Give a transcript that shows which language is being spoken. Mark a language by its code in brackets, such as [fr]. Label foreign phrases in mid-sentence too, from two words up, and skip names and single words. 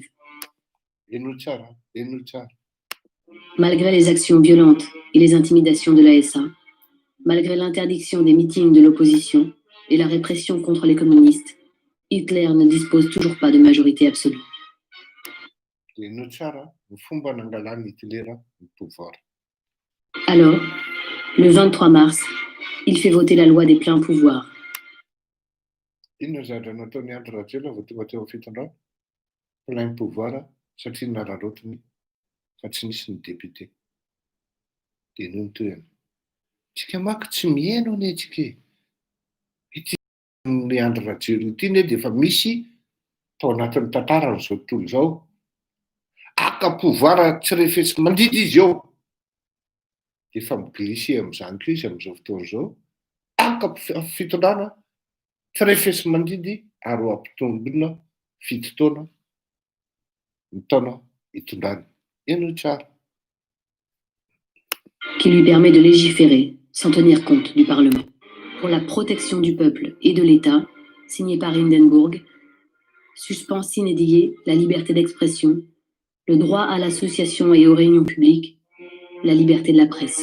[fr] Inutile, inutile. Malgré les actions violentes et les intimidations de l'ASA, malgré l'interdiction des meetings de l'opposition et la répression contre les communistes, Hitler ne dispose toujours pas de majorité absolue. Inutile, [mg] ny fomba nangalany Hitler ny pouvoir. [fr] Alors, le 23 mars, il fait voter la loi des pleins pouvoirs. [mg] Inona zavatra nataony Andry Rajoelina vao tonga teo amin'ny fitondrana? [fr] Plein pouvoir [mg] satria nararotiny fa tsy nisy ny député. Dia noho ny toerana. Tsika manko tsy mihaino anie tsika e. Ity ny Andry Rajoelina ity ne dia efa misy tao anatin'ny tantara n'izao tontolo izao. Aka pouvoir tsy refesy mandidy izy eo. Dia efa miglissé amin'izany koa izy amin'izao fotoana izao. Aka fitondrana tsy refesy mandidy ary ho ampitombona fito taona ny taona hitondrany. Eno tsara. [fr] Qui lui permet de légiférer sans tenir compte du Parlement. Pour la protection du peuple et de l'État, signé par Hindenburg, suspend sine die la liberté d'expression, le droit à l'association et aux réunions publiques, la liberté de la presse.